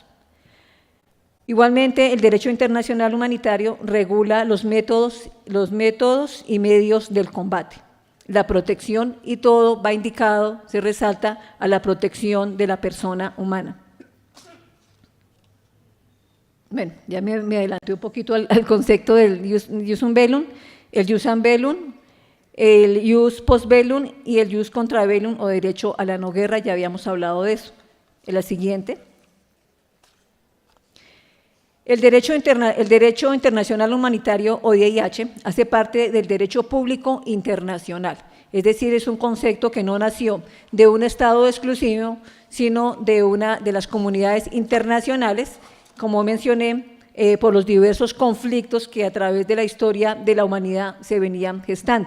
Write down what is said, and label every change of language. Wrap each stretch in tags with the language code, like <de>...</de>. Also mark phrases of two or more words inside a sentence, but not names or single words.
<es>Igualmente, el derecho internacional humanitario regula los métodos y medios del combate, la protección, y todo va indicado, se resalta, a la protección de la persona humana. Bueno, ya me adelanté un poquito al concepto del</es> <la>jus bellum,</la> <es>el</es> <la>jus ad bellum,</la> <es>el</es> <la>jus post bellum</la> <es>y el</es> <la>jus contra bellum</la> <es>o derecho a la no guerra, ya habíamos hablado de eso. En la siguiente. El derecho internacional humanitario o DIH hace parte del derecho público internacional, es decir, es un concepto que no nació de un Estado exclusivo, sino de una de las comunidades internacionales, como mencioné, por los diversos conflictos que a través de la historia de la humanidad se venían gestando.</es>